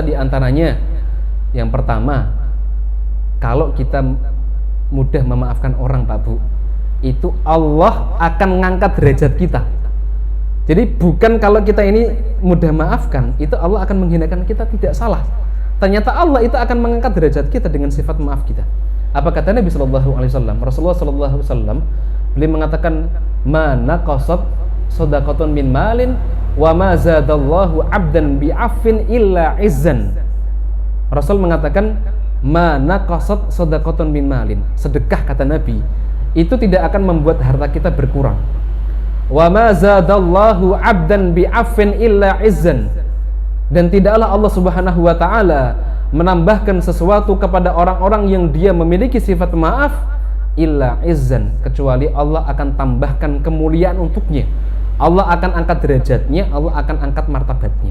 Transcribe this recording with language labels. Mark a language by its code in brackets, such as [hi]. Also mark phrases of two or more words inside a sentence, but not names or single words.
[id] Di antaranya yang pertama, kalau kita mudah memaafkan orang Pak Bu, itu Allah akan mengangkat derajat kita. Jadi bukan kalau kita ini mudah maafkan, itu Allah akan menghinakan kita, tidak salah. Ternyata Allah itu akan mengangkat derajat kita dengan sifat maaf kita. Apa kata Nabi SAW? Rasulullah SAW beliau mengatakan, [ar] ما نقصت صدقة من مال وما زاد الله عبدا بعفو إلا عزا. [id] Rasul mengatakan, [ar] ما نقصت صدقة من مال, [id] sedekah kata Nabi itu tidak akan membuat harta kita berkurang. [ar] وما زاد الله عبدا بعفو إلا عزا, [id] dan tidaklah Allah [ar] سبحانه وتعالى [id] menambahkan sesuatu kepada orang-orang yang dia memiliki sifat maaf [ar] إلا عزا, [id] kecuali Allah akan tambahkan kemuliaan untuknya. Allah akan angkat derajatnya, Allah akan angkat martabatnya.